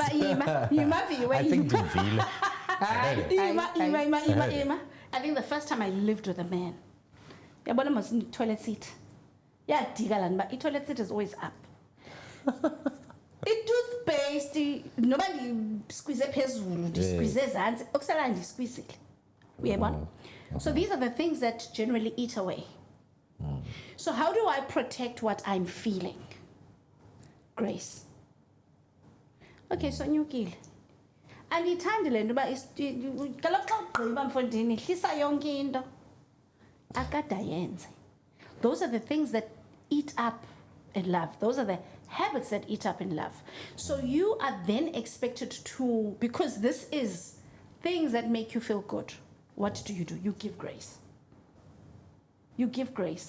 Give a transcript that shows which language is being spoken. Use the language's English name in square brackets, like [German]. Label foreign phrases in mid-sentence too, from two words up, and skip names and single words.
[English] I think Divile. I think the first time I lived with a man, I was in the toilet seat. Yeah, but the toilet seat is always up. Toothpaste, nobody squeeze a [Xhosa] phezulu, squeeze ezantsi, okusala ndisqueezile. Uyabona? [English] So these are the things that generally eat away. So how do I protect what I'm feeling? Grace. Okay, so nyukile. [Xhosa] Andithandi le nto uba kaloku xa ugqiba mfondini hlisa yonke into. Akade ayenze. [English] Those are the things that eat up in love. Those are the habits that eat up in love. So you are then expected to, because this is things that make you feel good. What do? You give grace. You give grace.